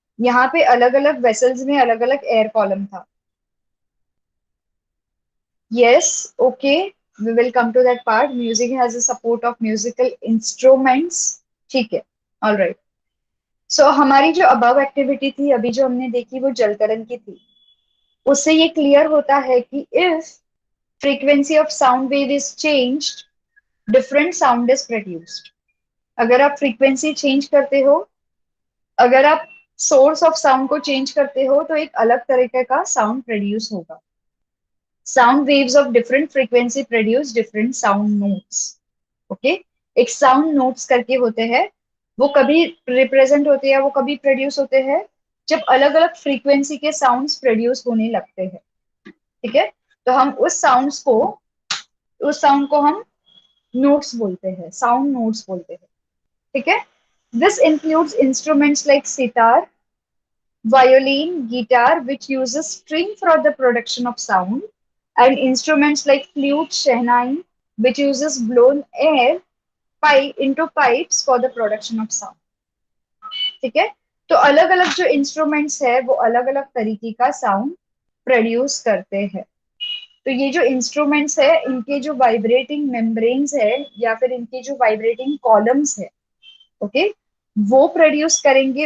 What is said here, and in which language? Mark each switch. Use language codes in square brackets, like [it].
[hi] यहाँ पे अलग अलग वेसल्स में अलग अलग एयर कॉलम था। [en] Yes, okay, we will come to that part. Music has a support of musical instruments, [hi] ठीक है, [en] All right. [hi] सो हमारी जो अबव एक्टिविटी थी, अभी जो हमने देखी, वो जल तरंग की थी। उससे ये क्लियर होता है कि [en] If frequency of sound wave is changed, different sound is produced। [hi] अगर आप फ्रीक्वेंसी चेंज करते हो, अगर आप सोर्स ऑफ साउंड को चेंज करते हो, तो एक अलग तरीके का साउंड प्रोड्यूस होगा। [en] Sound waves of different frequency produce different sound notes. [hi] Okay, एक साउंड नोट्स करके होते हैं, वो कभी रिप्रेजेंट होते हैं, वो कभी प्रोड्यूस होते हैं जब अलग अलग फ्रीक्वेंसी के साउंड्स प्रोड्यूस होने लगते हैं। ठीक है, तो हम उस साउंड को हम नोट्स बोलते हैं, साउंड नोट्स बोलते हैं। ठीक है, [en] This includes instruments like sitar, violin, guitar, which uses string for the production of sound, and instruments like flute, shehnai, which uses blown air pipe into pipes for the production of sound। [hi] ठीक है, तो अलग अलग जो instruments है, वो अलग अलग तरीके का साउंड प्रोड्यूस करते हैं। तो ये जो इंस्ट्रूमेंट्स है, इनके जो वाइब्रेटिंग मेम्ब्रेन्स है या फिर इनके जो वाइब्रेटिंग कॉलम्स है, ओके, वो प्रोड्यूस करेंगे।